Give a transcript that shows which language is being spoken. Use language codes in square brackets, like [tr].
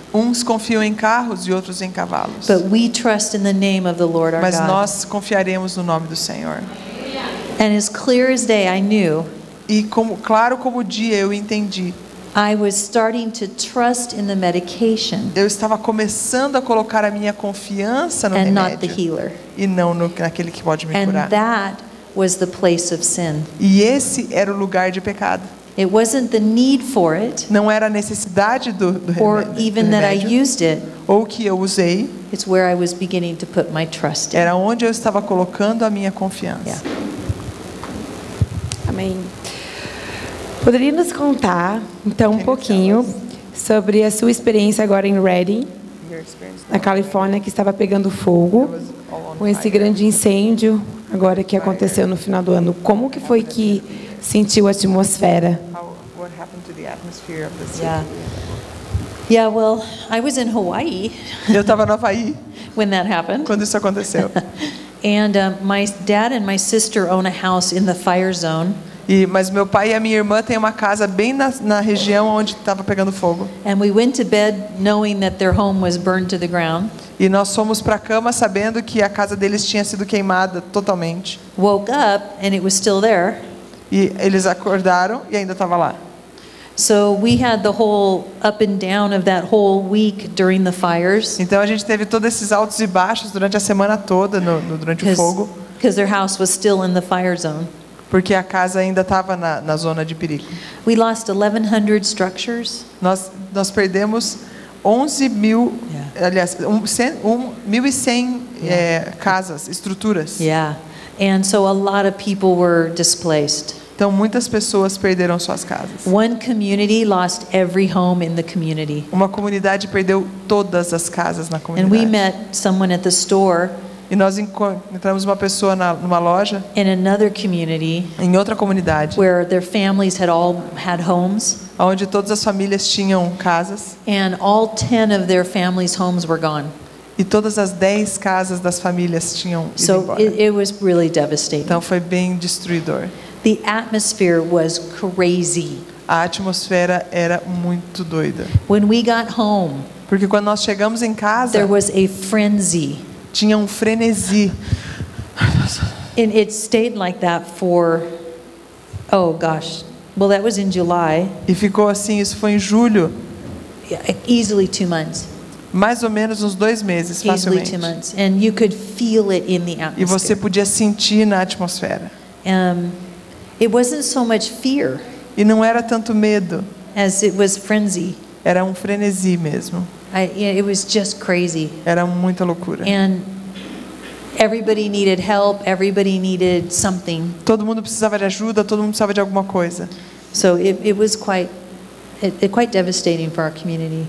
[pt] uns confiam em carros e outros em cavalos. [en] But we trust in the name of the Lord our [pt] Mas [en] God. [pt] nós confiaremos no nome do Senhor. [en] And as clear as day, I knew [pt] E claro como o dia eu entendi. [en] I was starting to trust in the medication [pt] Eu estava começando a colocar a minha confiança no [en] and not the [pt] remédio [en] healer. [pt] e não naquele que pode me [en] And [pt] curar. [en] that was the place of sin. [pt] E esse era o lugar de pecado. [en] It wasn't the need for it, [pt] Não era a necessidade do [en] or [pt] remédio, [en] even that I used it. [pt] ou que eu usei, [en] It's where I was beginning to put my trust in. [pt] era onde eu estava colocando a minha confiança. [en] Yeah. [pt] Amém. Poderia nos contar, então, um pouquinho sobre a sua experiência agora em Redding, [en] Your experience [pt] na Califórnia, que estava pegando fogo, [en] was all on [pt] com esse [en] fire. [pt] grande incêndio agora que aconteceu no final do ano. Como que foi que sentiu a atmosfera? [en] What happened to the atmosphere of the city? Yeah. Yeah, well, I was in Hawaii [pt] Eu estava no Havaí [en] when that happened. [pt] quando isso aconteceu. [en] And my dad and my sister own a house in the fire zone. [pt] Mas meu pai e a minha irmã têm uma casa bem na região onde estava pegando fogo. [en] And we went to bed knowing that their home was burned to the ground. [pt] E nós fomos para a cama sabendo que a casa deles tinha sido queimada totalmente. [en] Woke up and it was still there. [pt] E eles acordaram e ainda estava lá. [en] So we had the whole up and down of that whole week during the fires. [pt] Então a gente teve todos esses altos e baixos durante a semana toda, durante o fogo, [en] Because their house was still in the fire zone. [pt] porque a casa ainda estava na zona de perigo. [en] We lost 1,100 structures. [pt] Nós perdemos 11 mil, aliás, 1.100 casas, estruturas. [en] Yeah. And so a lot of people were displaced. [pt] Então muitas pessoas perderam suas casas. [en] One community lost every home in the community. [pt] Uma comunidade perdeu todas as casas na [en] And we [pt] comunidade. [en] met someone at the store [pt] E nós encontramos uma pessoa numa loja, [en] in another community [pt] em outra comunidade, [en] where their families had all had homes, [pt] onde todas as famílias tinham casas [en] and all 10 of their families' homes were gone. [pt] e todas as 10 casas das famílias tinham ido [en] So [pt] embora. [en] it was really devastating. [pt] Então foi bem destruidor. [en] The atmosphere was crazy. [pt] A atmosfera era muito doida. [en] When we got home, [pt] Porque quando nós chegamos em casa, [en] there was a frenzy. [pt] tinha um frenesi. [en] And it stayed like that for, oh gosh, well, that was in July, [pt] E ficou assim, isso foi em julho, [en] easily 2 months. [pt] mais ou menos uns 2 meses, [en] Easily [pt] facilmente. [en] 2 months. And you could feel it in the [pt] E você [en] atmosphere. [pt] podia sentir na atmosfera. [en] It wasn't so much fear [pt] E não era tanto medo, [en] as it was frenzy. [pt] era um frenesi mesmo. [en] It was just crazy. [pt] Era muita loucura. [en] And everybody needed help, everybody needed something. [pt] Todo mundo precisava de ajuda, todo mundo precisava de alguma coisa. [en] So it was quite devastating for our community.